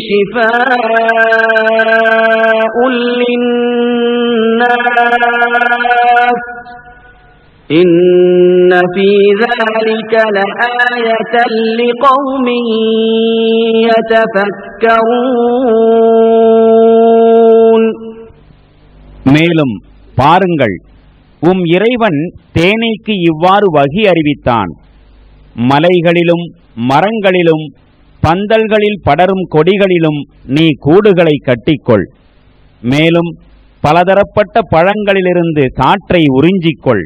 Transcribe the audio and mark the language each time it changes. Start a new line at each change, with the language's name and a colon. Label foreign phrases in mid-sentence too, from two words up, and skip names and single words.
Arabic: شِفَاءٌ لِّلنَّاسِ إِنَّ فِي ذَلِكَ لَآيَةً لِقَوْمٍ يَتَفَكَّرُونَ.
Tamil: மேலும் பாருங்கள், இறைவன் தேனீக்கு இவ்வாறு வகி அறிவித்தான். மலைகளிலும் மரங்களிலும் பந்தல்களில் படரும் கொடிகளிலும் நீ கூடுகளை கட்டிக்கொள். மேலும் பலதரப்பட்ட பழங்களிலிருந்து சாற்றை உறிஞ்சிக்கொள்.